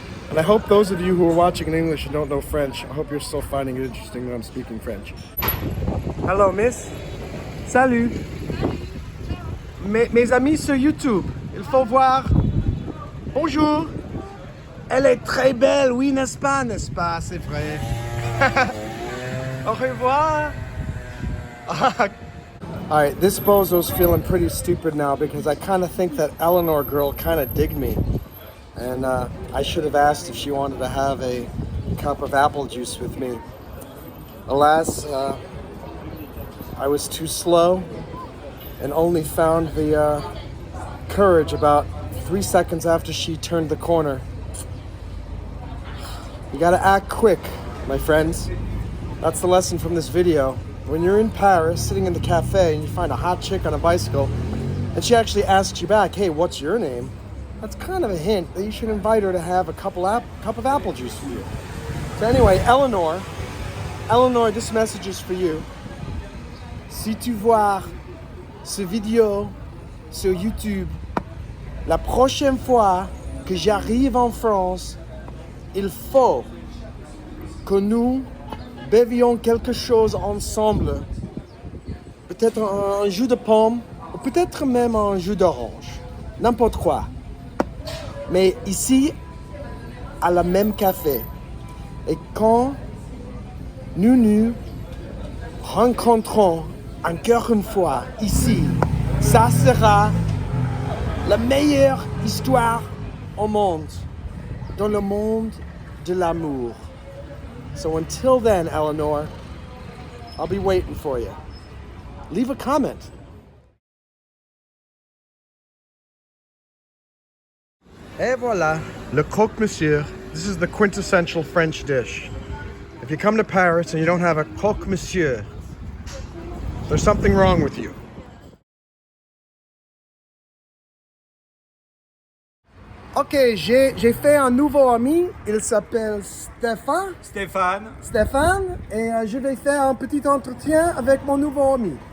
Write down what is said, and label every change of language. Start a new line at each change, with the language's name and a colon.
English: And I hope those of you who are watching in English and don't know French, I hope you're still finding it interesting that I'm speaking French. Hello, miss. Salut.
French: Mes amis sur YouTube, il faut voir. Bonjour. Elle est très belle, oui, n'est-ce pas? N'est-ce pas? C'est vrai. Au revoir.
English: All right, this bozo's feeling pretty stupid now because I kind of think that Eleanor girl kind of digged me. And I should have asked if she wanted to have a cup of apple juice with me. Alas, I was too slow and only found the courage about 3 seconds after she turned the corner. You gotta act quick, my friends. That's the lesson from this video. When you're in Paris, sitting in the cafe, and you find a hot chick on a bicycle, and she actually asks you back, hey, what's your name? That's kind of a hint that you should invite her to have a cup of apple juice for you. So anyway, Eleanor, this message is for you.
French: Si tu vois ce vidéo sur YouTube, la prochaine fois que j'arrive en France, il faut que nous bevions quelque chose ensemble. Peut-être un jus de pomme, ou peut-être même un jus d'orange. N'importe quoi. Mais ici, à la même café. Et quand nous nous rencontrons encore une fois ici, ça sera la meilleure histoire au monde, dans le monde de l'amour.
English: So until then, Eleanor, I'll be waiting for you. Leave a comment.
French: Et voilà, le croque-monsieur.
English: This is the quintessential French dish. If you come to Paris and you don't have a croque-monsieur, there's something wrong with you.
French: Ok, j'ai fait un nouveau ami, il s'appelle Stéphane, et je vais faire un petit entretien avec mon nouveau ami.